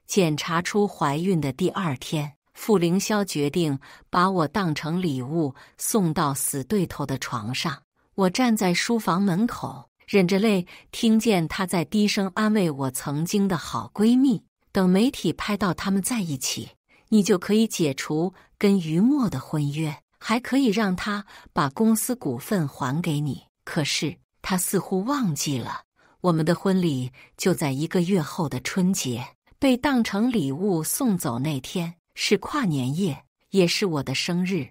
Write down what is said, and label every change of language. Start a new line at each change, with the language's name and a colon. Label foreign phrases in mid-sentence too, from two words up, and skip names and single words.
Chinese: 檢查出懷孕的第2天，傅凌霄決定把我當成禮物送到死對頭的床上。我站在書房門口，忍着淚，聽見他在低聲安慰我曾經的好閨蜜。等媒體拍到他們在一起，你就可以解除跟於墨的婚約，還可以讓他把公司股份還給你。可是他似乎忘記了，我們的婚禮就在1個月後的春節，被當成禮物送走那天是跨年夜，也是我的生日。